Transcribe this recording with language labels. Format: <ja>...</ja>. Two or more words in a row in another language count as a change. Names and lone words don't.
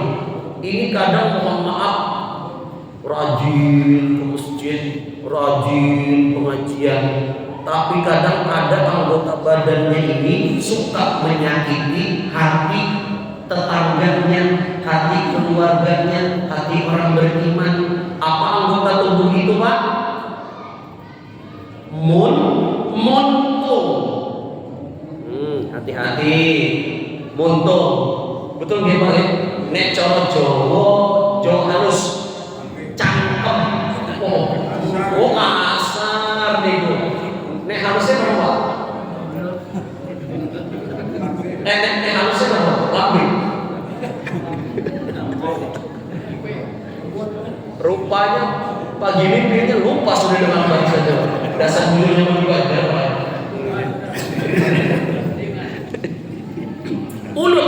<id>Ini kadang mohon maaf, rajin ke masjid, rajin pengajian, tapi kadang ada anggota badannya ini suka menyakiti hati tetangganya, hati keluarganya, hati orang beriman. Apa anggota tubuh itu, Pak? Muntung. Hati-hati, muntung. Betul nggih, Pak?</id> <jv>Nek cara Jawa halus, cangkem. Oh kasar niku.</jv> <id>Nek halusnya apa? Nek halusnya apa? Labing. Rupanya pagi ini kayaknya lupa sudah dengan bahasa Jawa. Dasar dulunya belajar, Pak. Ulut.</id>